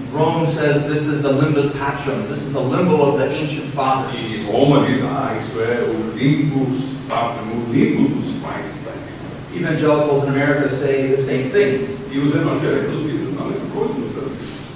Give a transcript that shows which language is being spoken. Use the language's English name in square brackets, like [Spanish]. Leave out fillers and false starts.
[English] Rome says this is the limbus patrum. This is the limbo of the ancient fathers. [Portuguese] E Roma diz, isso é o limbus patrum, o limbo dos pais. [English] Evangelicals in America say the same thing. [Portuguese] E os evangélicos dizem a mesma coisa nos Estados Unidos.